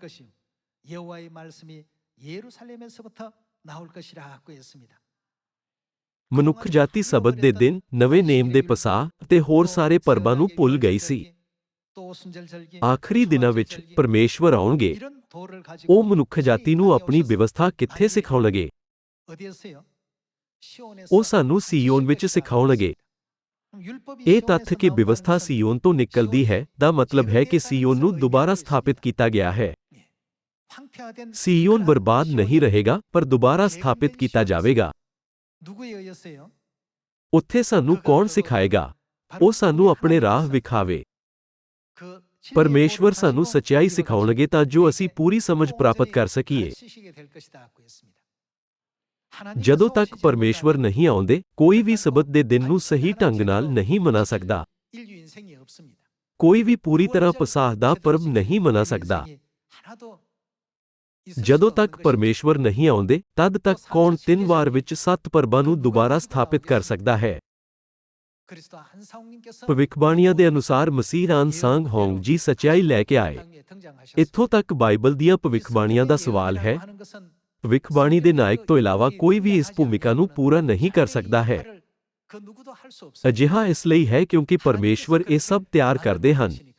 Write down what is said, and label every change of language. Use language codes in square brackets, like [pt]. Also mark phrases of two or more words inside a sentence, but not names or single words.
[pa] ਮਨੁੱਖ ਜਾਤੀ ਸਬਤ ਦੇ ਦਿਨ, ਨਵੇਂ ਨੇਮ ਦੇ ਪਸਾਹ ਅਤੇ ਹੋਰ ਸਾਰੇ ਪਰਬਾਂ ਨੂੰ ਭੁੱਲ ਗਈ ਸੀ। ਆਖਰੀ ਦਿਨਾਂ ਵਿੱਚ ਪਰਮੇਸ਼ਵਰ ਆਉਣਗੇ। ਉਹ ਮਨੁੱਖ ਜਾਤੀ ਨੂੰ ਆਪਣੀ ਵਿਵਸਥਾ ਕਿੱਥੇ ਸਿਖਾਉਣਗੇ? [ko] 시온에서 [pa] ਉਹ ਸਾਨੂੰ ਸੀਯੋਨ ਵਿੱਚ [ko] 하실 것이다 [pa] ਸਿਖਾਉਣਗੇ। [ko] 그럼 율법이 [pa] ਇਹ [ko] 시온에서 [pa] ਤੱਥ ਕਿ [ko] 나온다는 [pa] ਵਿਵਸਥਾ [ko] 것은 [pa] ਸੀਯੋਨ ਤੋਂ ਨਿਕਲਦੀ ਹੈ ਦਾ ਮਤਲਬ ਹੈ ਕਿ ਸੀਯੋਨ ਨੂੰ ਦੁਬਾਰਾ ਸਥਾਪਿਤ ਕੀਤਾ ਗਿਆ ਹੈ। [ko] 황폐화된 [pa] ਸੀਯੋਨ [ko] 그러한 [pa] ਬਰਬਾਦ ਨਹੀਂ [ko] 시온이 [pa] ਰਹੇਗਾ ਪਰ ਦੁਬਾਰਾ ਸਥਾਪਿਤ ਕੀਤਾ ਜਾਵੇਗਾ। [ko] 누구에 의해서요? [pa] ਉੱਥੇ ਸਾਨੂੰ ਕੌਣ ਸਿਖਾਏਗਾ? ਉਹ ਸਾਨੂੰ ਆਪਣੇ ਰਾਹ ਵਿਖਾਵੇ। [ko] 그 진리의 [pa] ਪਰਮੇਸ਼ਵਰ [ko] 도를 [pa] ਸਾਨੂੰ [ko] 가지고 [pa] ਸੱਚਾਈ [ko] 우리로 [pa] ਸਿਖਾਉਣਗੇ ਤਾਂ ਜੋ ਅਸੀਂ ਪੂਰੀ ਸਮਝ ਪ੍ਰਾਪਤ ਕਰ ਸਕੀਏ। [ko] 가르치시게 될 것이다 하고 했습니다. 하나님께서 [pa] ਜਦੋਂ ਤੱਕ [ko] 오시지 [pa] ਪਰਮੇਸ਼ਵਰ [ko] 못하면 [pa] ਨਹੀਂ ਆਉਂਦੇ ਕੋਈ ਵੀ ਸਬਤ ਦੇ ਦਿਨ ਨੂੰ ਸਹੀ ਢੰਗ ਨਾਲ ਨਹੀਂ ਮਨਾ ਸਕਦਾ। [ko] 인류 인생이 없습니다. [pa] ਕੋਈ ਵੀ ਪੂਰੀ ਤਰ੍ਹਾਂ ਪਸਾਹ ਦਾ ਪਰਬ ਨਹੀਂ ਮਨਾ ਸਕਦਾ। [ko] 하나도 있을 [pa] ਜਦੋਂ [ko] 수가 [pa] ਤੱਕ [ko] 없는 것입니다. [pa] ਪਰਮੇਸ਼ਵਰ ਨਹੀਂ ਆਉਂਦੇ ਤਦ ਤੱਕ ਕੌਣ 3 ਵਾਰ ਵਿੱਚ 7 ਪਰਬਾਂ ਨੂੰ ਦੁਬਾਰਾ ਸਥਾਪਿਤ ਕਰ ਸਕਦਾ ਹੈ? [ko] 그리스도 한상님께서 [pa] ਭਵਿੱਖਬਾਣੀਆਂ ਦੇ ਅਨੁਸਾਰ ਮਸੀਹ ਆਨ ਸਾਂਗ ਹੋਂਗ ਜੀ ਸੱਚਾਈ ਲੈ ਕੇ ਆਏ। ਇੱਥੋਂ ਤੱਕ ਬਾਈਬਲ ਦੀਆਂ ਭਵਿੱਖਬਾਣੀਆਂ ਦਾ ਸਵਾਲ ਹੈ। ਭਵਿੱਖਬਾਣੀ ਦੇ ਨਾਇਕ ਤੋਂ ਇਲਾਵਾ ਕੋਈ ਵੀ ਇਸ ਭੂਮਿਕਾ ਨੂੰ ਪੂਰਾ ਨਹੀਂ ਕਰ ਸਕਦਾ ਹੈ। ਅਜਿਹਾ ਇਸ ਲਈ ਹੈ ਕਿਉਂਕਿ ਪਰਮੇਸ਼ਵਰ ਇਹ ਸਭ ਤਿਆਰ ਕਰਦੇ ਹਨ।